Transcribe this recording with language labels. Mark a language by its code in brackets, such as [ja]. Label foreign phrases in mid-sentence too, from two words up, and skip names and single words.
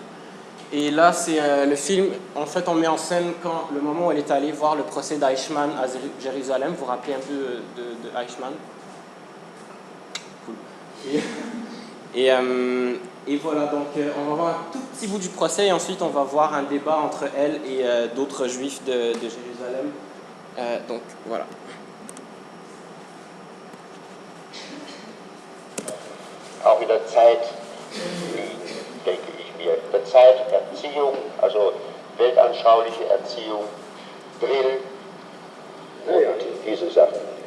[fr] Et là, c'est le film, en fait, on met en scène le moment où elle est allée voir le procès d'Eichmann à Jérusalem. Vous vous rappelez un peu de Eichmann? Cool. Et voilà, donc on va voir un tout petit bout du procès et ensuite on va voir un débat entre elle et d'autres juifs de Jérusalem. Donc voilà. [de] Auch in der Zeit, denke ich mir, in der Zeit Erziehung, also weltanschauliche Erziehung, Drill und diese Sachen.